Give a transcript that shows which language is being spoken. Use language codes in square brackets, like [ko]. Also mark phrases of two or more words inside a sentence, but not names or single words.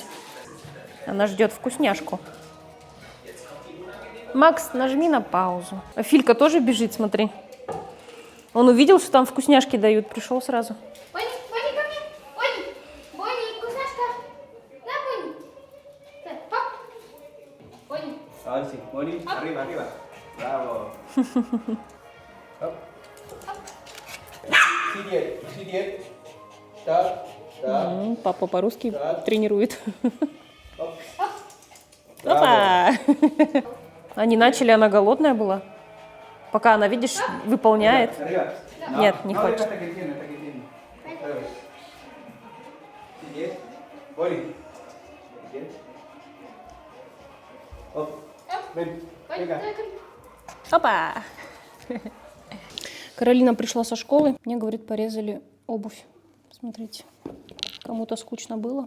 [ru] Она ждет вкусняшку. Макс, нажми на паузу. А Филька тоже бежит, смотри. Он увидел, что там вкусняшки дают, пришел сразу. Бонни, Бонни, ко мне. Бонни, Бонни, вкусняшка. Да, Бонни. Так, хоп. Бонни. [es] Ahora sí, Bonnie, arriba, arriba. Bravo. Hop. [ru] Сидеть. Так. Папа по-русски тренирует. Оп. Опа! Они начали, она голодная была. Пока она, видишь, выполняет. [es] Arriba. [ru] Нет, не хочет. [es] Hasta que tiene. [ru] Сидеть. Bonnie. Сидеть. Оп. Ven. Бонни, [es] Venga. [ru] дай ко мне. Опа! Каролина пришла со школы. Мне, говорит, порезали обувь. Смотрите, кому-то скучно было.